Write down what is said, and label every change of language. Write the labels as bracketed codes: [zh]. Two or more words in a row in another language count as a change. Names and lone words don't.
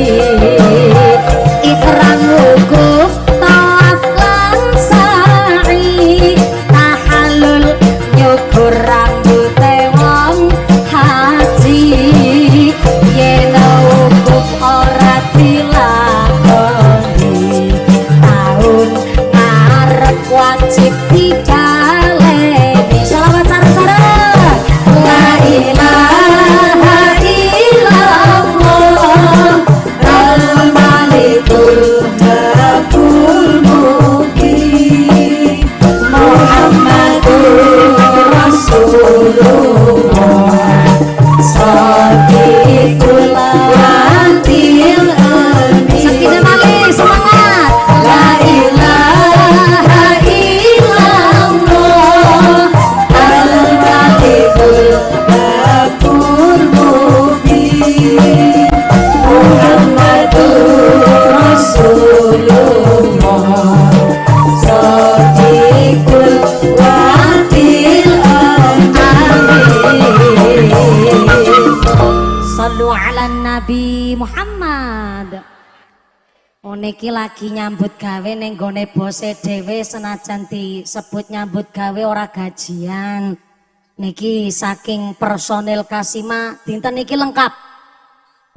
[jv] Ikram wukuf tawaf lan sa'i tahallul nyukur rambute wong haji. Yen wukuf ora dilakoni taun ngarep wajib dibaleni. Shalawat sareng-sareng. [ar] لا إله إلا الله الملك الحق المبين محمد رسول الله صادق الوعد الأمين. [jv] Sakit mali semangat. [ar] لا إله إلا الله الملك الحق المبين محمد رسول الله صادق الوعد الأمين. صلوا على النبي محمد. [jv] Niki lagi nyambut gawe ning gone bose dhewe senajan disebut nyambut gawe ora gajian. Niki saking personil Kasima dinten niki lengkap.